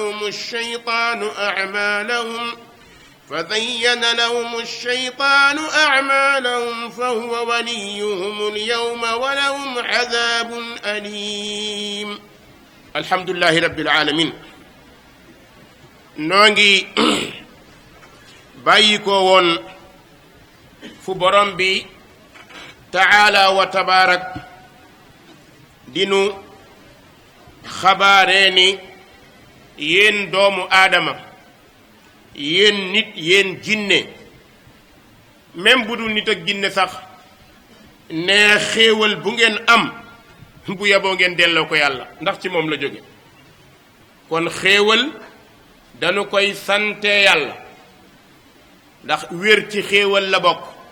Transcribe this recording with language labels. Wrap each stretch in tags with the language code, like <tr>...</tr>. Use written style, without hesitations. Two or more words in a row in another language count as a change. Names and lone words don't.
<ar>لهم الشيطان أعمالهم فهو وليهم اليوم ولهم عذاب أليم. الحمد لله رب العالمين.</ar> <wo>noo ngi bàyyi ko woon fu borom bi</wo> <ar>تعالى وتبارك</ar> <wo>dinu xabaaree ni yéen doomu aadama yéen nit yéen jinne même bu dul nit ak jinne sax ne xéewal bu ngeen am bu yaboo ngeen delloo ko yàlla ndax ci moom la jóge kon xéewal dañu koy sante yàlla ndax wér ci xéewal la bokk</wo>